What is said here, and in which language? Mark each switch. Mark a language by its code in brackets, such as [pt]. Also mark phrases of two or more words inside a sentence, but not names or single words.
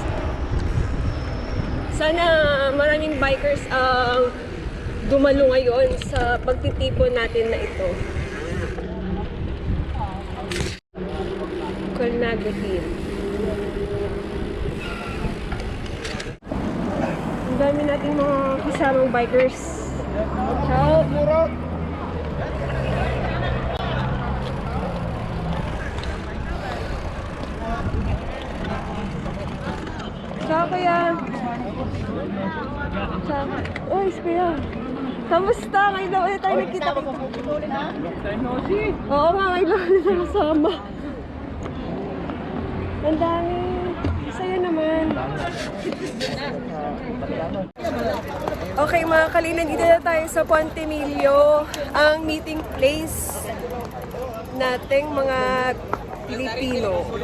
[tl] Sana maraming bikers ang dumalo ngayon sa pagtitipon natin na ito. Colnago Hill. Ang dami nating mga kasamang bikers. [it] Ciao! Ciao, kuya! Ciao! [tl] Uy, kuya! Kamusta? Ngayon na ulit tayo nagkita. Oo nga, ngayon lang ulit na kasama. Ang dami. Sa'yo naman. Okay mga kalinan, dito na tayo sa Ponte Milio, ang meeting place nating mga Pilipino.